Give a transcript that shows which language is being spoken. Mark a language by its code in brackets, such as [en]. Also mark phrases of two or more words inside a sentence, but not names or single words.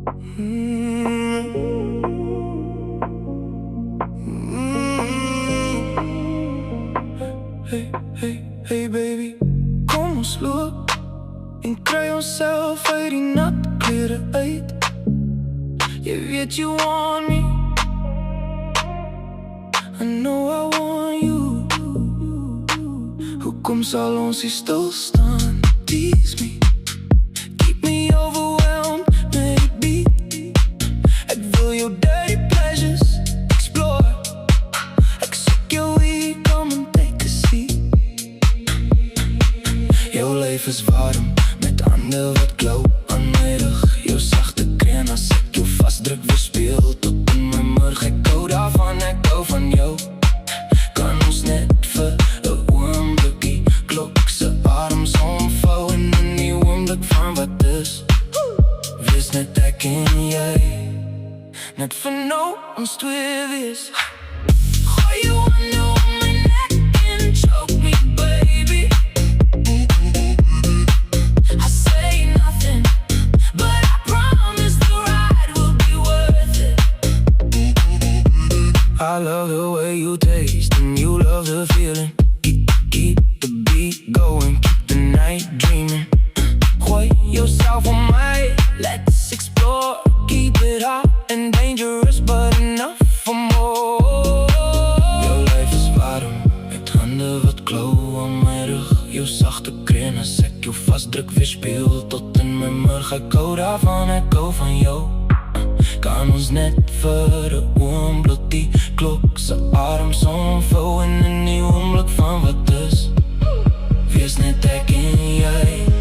[en] Hey, hey, hey baby, [af] kom ons loop en kry onsself uit die natte klere uit. Jy weet [en] you want me, I know I want you. [af] Hoekom sal ons hier stil staan? [en] Tease me, keep me overwhelmed [af] met die beat. Ek wil jou [en] dirty pleasures explore. [af] Ek soek jou hier, [en] come and take a seat. [af] Jou lyf is warm met hande wat klou aan my rug. Jou sagte kreen as ek jou vasdruk, weerspieël tot in my murg. Ek hou daarvan, ek hou van jou. Kan ons net vir 'n oombliekie klok se arms omvou en in die oomblik van wat is, wees net ek en jy. Net vir nou ons twee wees. Gooi jou hande om my nek en [en] choke me baby. I say nothing, but I promise the ride will be worth it. I love the way you taste and you love the feeling. Keep the beat going, keep the night dreaming. [af] Gooi [en] yourself on my, let's explore. Keep it hot and dangerous, but enough for more. [af] Jou lyf is warm met hande wat klou aan my rug. Jou sagte kreen as ek jou vasdruk, weerspieël tot in my murg. Ek hou daarvan, ek hou van jou. Kan ons net vir 'n oomblik die klok se arms omvou en in die oomblik van wat is, wees net ek en jy.